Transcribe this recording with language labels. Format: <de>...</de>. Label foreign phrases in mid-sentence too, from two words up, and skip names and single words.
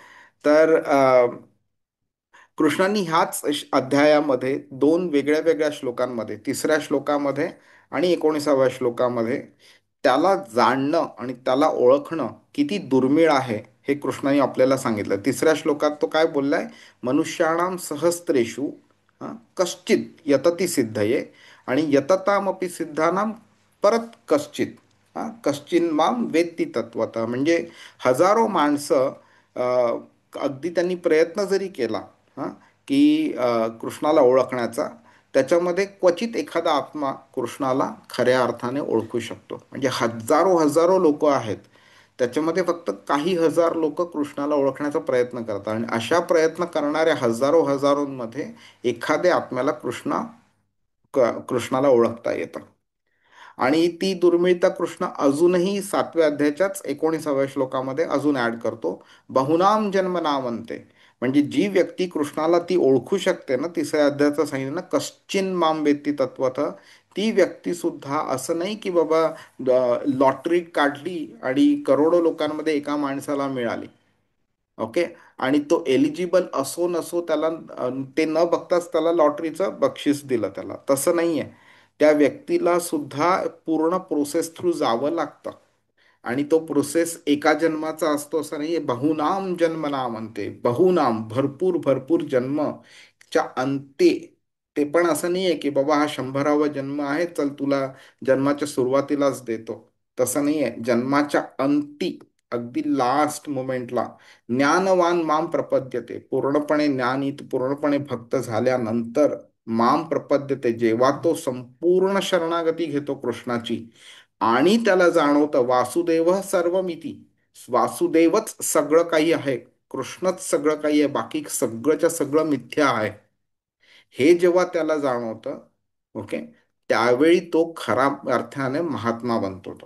<mr>तर कृष्णांनी ह्याच अध्यायामध्ये दोन वेगळ्या वेगळ्या श्लोकांमध्ये, तिसऱ्या श्लोकामध्ये आणि 19व्या श्लोकामध्ये, त्याला जाणणं आणि त्याला ओळखणं किती दुर्मिळ आहे हे कृष्णाने आपल्याला सांगितलं. तिसऱ्या श्लोकात तो काय बोललाय,</mr> <sa>मनुष्याणाम सहस्त्रेषु कश्चित यतती सिद्धये, आणि यततामपि सिद्धानाम परत कश्चित कश्चिन माम वेत्ती तत्वतः.</sa> <mr>म्हणजे हजारो माणसं अगदी त्यांनी प्रयत्न जरी केला हां की कृष्णाला ओळखण्याचा, त्याच्यामध्ये क्वचित एखादा आत्मा कृष्णाला खऱ्या अर्थाने ओळखू शकतो. म्हणजे हजारो हजारो लोक आहेत, त्याच्यामध्ये फक्त काही हजार लोक कृष्णाला ओळखण्याचा प्रयत्न करतात, आणि अशा प्रयत्न करणाऱ्या हजारो हजारोंमध्ये एखाद्या आत्म्याला कृष्णाला ओळखता येतं. आणि ती दुर्मिळता कृष्ण अजूनही 7व्या अध्यायाच्याच 19व्या श्लोकामध्ये अजून ऍड करतो,</mr> <sa>बहुनाम जन्म नामंते.</sa> <mr>म्हणजे जी व्यक्ती कृष्णाला ती ओळखू शकते ना, तिसऱ्या अध्यायाचं सांगितलं ना,</mr> <sa>कश्चिन माम वेत्ती तत्वत,</sa> <mr>ती व्यक्ती सुद्धा असं नाही की बाबा लॉटरी काढली आणि करोडो लोकांमध्ये एका माणसाला मिळाली. ओके. आणि तो एलिजिबल असो नसो, त्याला ते न बघताच त्याला लॉटरीचं बक्षीस दिलं, त्याला तसं नाहीये. त्या व्यक्तीला सुद्धा पूर्ण</mr> <en>process through</en> <mr>जावं लागतं. आणि तो प्रोसेस एका जन्माचा असतो असं नाही, बहुनाम जन्मना म्हणते, बहुनाम भरपूर भरपूर जन्मच्या अंती. ते पण असं नाही आहे की बाबा हा 100वा जन्म आहे, चल तुला जन्माच्या सुरुवातीलाच देतो. तसं नाही आहे. जन्माच्या अंती, अगदी</mr> <en>last momentला</en> <sa>ज्ञानवान माम प्रपद्यते,</sa> <mr>पूर्णपणे ज्ञानित पूर्णपणे भक्त झाल्यानंतर</mr> <sa>माम प्रपद्यते,</sa> <mr>जेव्हा तो संपूर्ण शरणागती घेतो कृष्णाची आणि त्याला जाणवतं</mr> <sa>वासुदेव सर्वमिती,</sa> <mr>वासुदेवच सगळं काही आहे, कृष्णच सगळं काही आहे, बाकी सगळंच्या सगळं मिथ्या आहे, हे जेव्हा त्याला जाणवतं, ओके, त्यावेळी तो खरा अर्थाने महात्मा बनतो तो.</mr>